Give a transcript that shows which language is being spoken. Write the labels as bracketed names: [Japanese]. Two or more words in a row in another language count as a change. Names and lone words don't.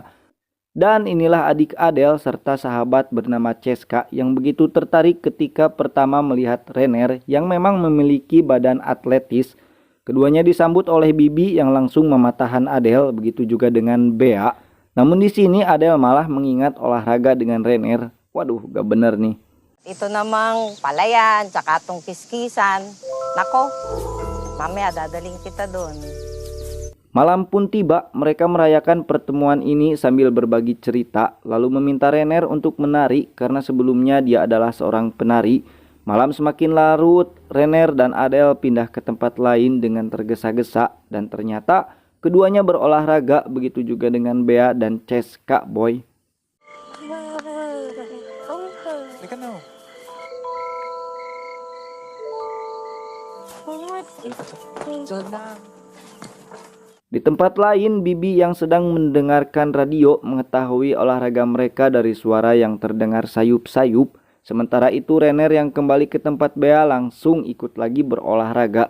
[Indonesian] Dan inilah adik Adele serta sahabat bernama Ceska yang begitu tertarik ketika pertama melihat Renner yang memang memiliki badan atletis. Keduanya disambut oleh bibi yang langsung mematahan Adele, begitu juga dengan Bea. Namun di sini Adele malah mengingat olahraga dengan Renner. Waduh, gak bener nih. [Filipino] Ito namang palayan, tsaka tong kiskisan. Nako, mamaya dadaling kita doon. [Indonesian] Malam pun tiba, mereka merayakan pertemuan ini sambil berbagi cerita, lalu meminta Renner untuk menari karena sebelumnya dia adalah seorang penari. Malam semakin larut, Renner dan Adele pindah ke tempat lain dengan tergesa-gesa, dan ternyata keduanya berolahraga, begitu juga dengan Bea dan Ceska, boy. [Filipino] Halika na. [Indonesian] Di tempat lain, bibi yang sedang mendengarkan radio mengetahui olahraga mereka dari suara yang terdengar sayup-sayup. Sementara itu Renner yang kembali ke tempat Bea langsung ikut lagi berolahraga.